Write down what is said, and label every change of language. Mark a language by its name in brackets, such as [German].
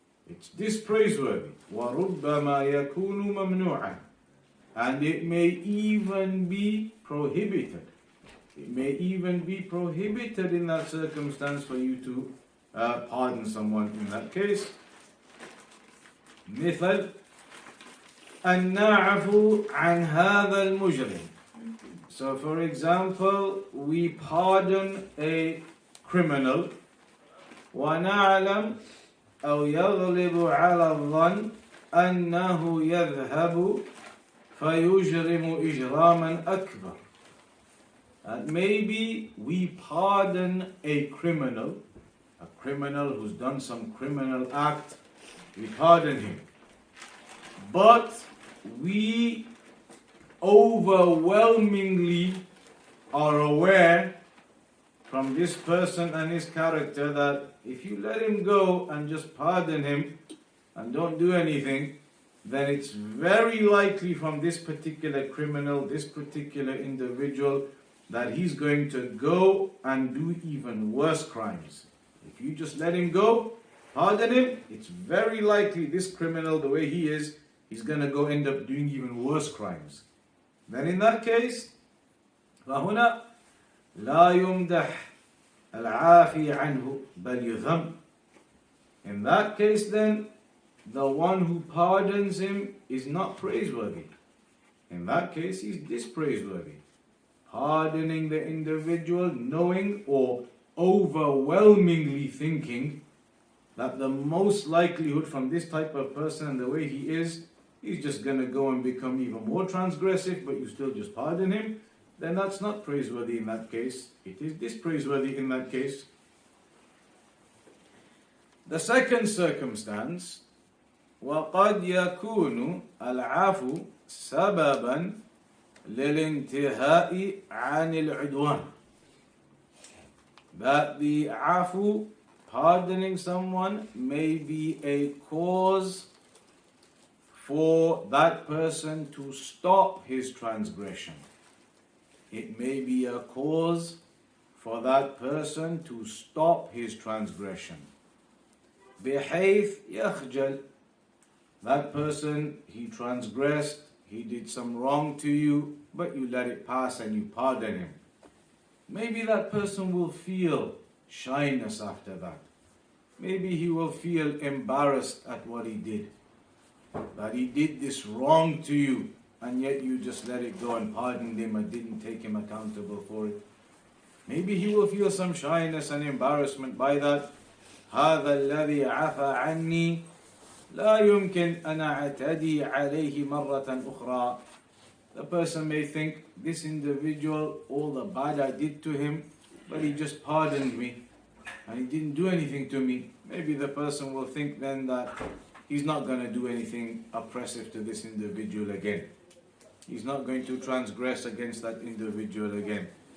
[English] It's dispraiseworthy. [Arabic] وَرُبَّمَا يَكُونُ مَمْنُوعًا. [English] And it may even be prohibited. It may even be prohibited in that circumstance for you to pardon someone in that case. [Arabic] مثل أن نعفو عن هذا المجرم. [English] So for example, we pardon a criminal [Arabic] ونعلم أو يغلب على الظن أنه يذهب فيجرم إجراما أكبر. [English] And maybe we pardon a criminal who's done some criminal act, we pardon him. But we overwhelmingly are aware from this person and his character that if you let him go and just pardon him and don't do anything, then it's very likely from this particular criminal, this particular individual, that he's going to go and do even worse crimes. If you just let him go, pardon him, it's very likely this criminal, the way he is, he's going to go end up doing even worse crimes. Then in that case, [Arabic] فهنا لا يمدح العافي عنه بل يذم. [English] In that case then, the one who pardons him is not praiseworthy. In that case, he's dispraiseworthy. Pardoning the individual, knowing or overwhelmingly thinking that the most likelihood from this type of person and the way he is, he's just going to go and become even more transgressive, but you still just pardon him, then that's not praiseworthy in that case. It is dispraiseworthy in that case. The second circumstance, [Arabic] وَقَدْ يَكُونُ الْعَفُو سَبَبًا لِلْإِنْتِهَاءِ عَنِ الْعُدْوَانِ. [English] That the afu, pardoning someone, may be a cause for that person to stop his transgression. It may be a cause for that person to stop his transgression. [Arabic] بحيث يخجل. [English] That person, he transgressed, he did some wrong to you, but you let it pass and you pardon him. Maybe that person will feel shyness after that. Maybe he will feel embarrassed at what he did. That he did this wrong to you, and yet you just let it go and pardoned him and didn't take him accountable for it. Maybe he will feel some shyness and embarrassment by that. [Arabic] هذا الذي عفى عني لا يمكن أن أعتدي عليه مرة أخرى. [English] The person may think, this individual, all the bad I did to him, but he just pardoned me and he didn't do anything to me. Maybe the person will think then that he's not going to do anything oppressive to this individual again. He's not going to transgress against that individual again.